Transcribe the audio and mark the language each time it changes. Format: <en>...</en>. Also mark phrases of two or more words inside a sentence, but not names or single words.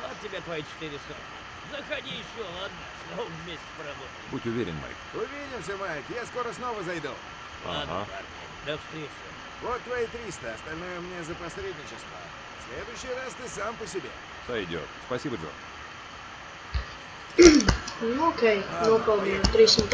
<ru>Ладно тебе твои 400. Заходи еще, ладно? Снова вместе поработаем. Будь уверен, Майк. Увидимся, Майк. Я скоро снова зайду. Ладно, Ага. парни. До встречи. Вот твои 300, остальное мне за посредничество. В следующий раз ты сам по себе. Сойдет. Спасибо, Джо.</ru> <lv>Nu, okei, nopelnīju $300.</lv>